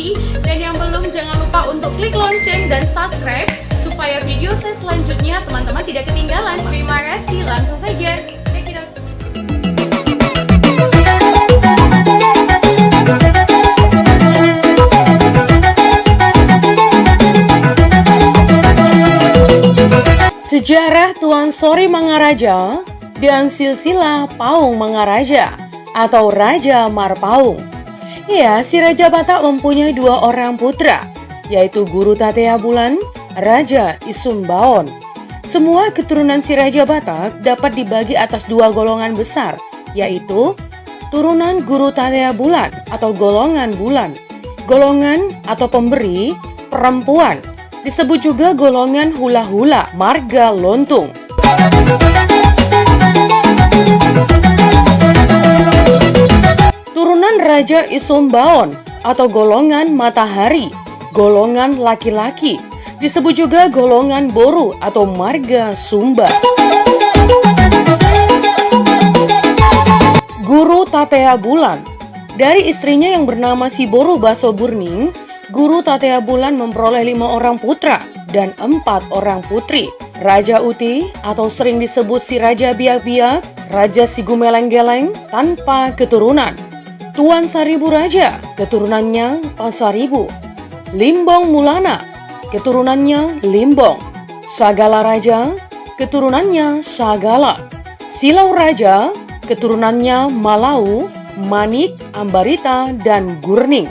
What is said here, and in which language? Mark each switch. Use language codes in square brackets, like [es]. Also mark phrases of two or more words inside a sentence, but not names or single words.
[id] Dan yang belum, jangan lupa untuk klik lonceng dan subscribe supaya video saya selanjutnya teman-teman tidak ketinggalan. Terima kasih, langsung saja. [en] Check it out. [id] Sejarah Tuan Sori Mangaraja dan silsilah Paung Mangaraja atau Raja Marpaung. Ya, si Raja Batak mempunyai dua orang putra, yaitu Guru Tatea Bulan, Raja Isumbaon. Semua keturunan si Raja Batak dapat dibagi atas dua golongan besar, yaitu turunan Guru Tatea Bulan atau golongan bulan, golongan atau pemberi perempuan. Disebut juga golongan hula-hula, marga lontung. Turunan Raja Isumbaon atau golongan matahari, golongan laki-laki. Disebut juga golongan boru atau marga Sumba. Guru Tatea Bulan. Dari istrinya yang bernama si Boru Baso Burning, Guru Tatea Bulan memperoleh 5 orang putra dan 4 orang putri. Raja Uti atau sering disebut si Raja Biak-Biak, Raja si Gumeleng-Geleng tanpa keturunan. Tuan Saribu Raja, keturunannya Pasaribu. Limbong Mulana, keturunannya Limbong. Sagala Raja, keturunannya Sagala. Silau Raja, keturunannya Malau, Manik, Ambarita, dan Gurning.